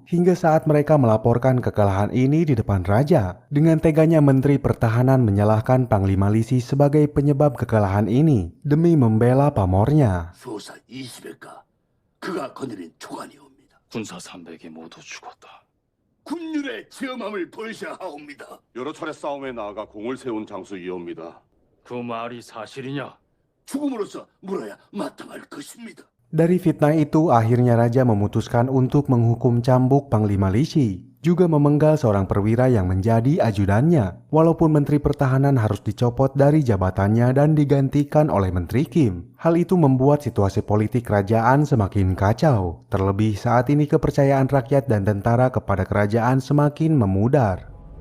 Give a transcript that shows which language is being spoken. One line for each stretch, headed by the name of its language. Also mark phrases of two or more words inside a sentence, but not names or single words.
Indonesian: Hingga saat mereka melaporkan kekalahan ini di depan raja, dengan teganya Menteri Pertahanan menyalahkan Panglima Lisi sebagai penyebab kekalahan ini demi membela pamornya.
Korean: 소사 20회가 그가 거느린 초관이옵니다. 군사 300이 모두 죽었다. 군율의 지엄함을 볼시하옵니다. 여러 차례 싸움에 나아가 공을 세운 장수이옵니다. 그 말이 사실이냐? 죽음으로써 물어야 마땅할 것입니다.
Indonesian: Dari fitnah itu, akhirnya raja memutuskan untuk menghukum cambuk Panglima Lisi, juga memenggal seorang perwira yang menjadi ajudannya, walaupun Menteri Pertahanan harus dicopot dari jabatannya dan digantikan oleh Menteri Kim. Hal itu membuat situasi politik kerajaan semakin kacau, terlebih saat ini kepercayaan rakyat dan tentara kepada kerajaan semakin memudar.